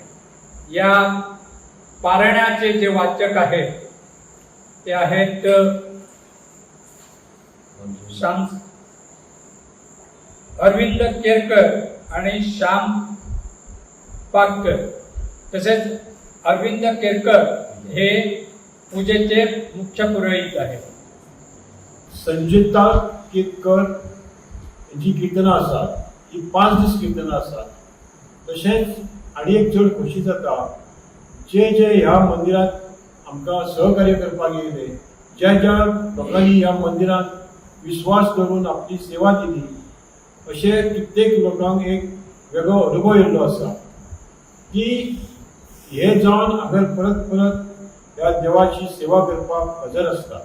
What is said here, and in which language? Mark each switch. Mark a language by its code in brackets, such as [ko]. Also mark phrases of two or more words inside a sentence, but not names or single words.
[mr] या पारायणाचे जे वाचक आहेत ते आहेत अरविंद केरकर आणि श्याम पाककर. तसेच अरविंद केरकर हे पूजेचे मुख्य पुरोहित आहेत. [kok] संजिता केतकर जी कीर्तनां आसात ही 5 दीस कीर्तनां आसात. तशेंच आनी एक चड खोशी जाता जे ह्या मंदिरात आमकां सहकार्य करपाक येयले, ज्या लोकांनी ह्या मंदिरात विश्वास दवरून आपली सेवा दिली, अशे कित्येक लोकांक एक वेगळो अनुभव येयल्लो आसा की हे जावन अगर परत ह्या देवाची सेवा करपाक हजर आसता.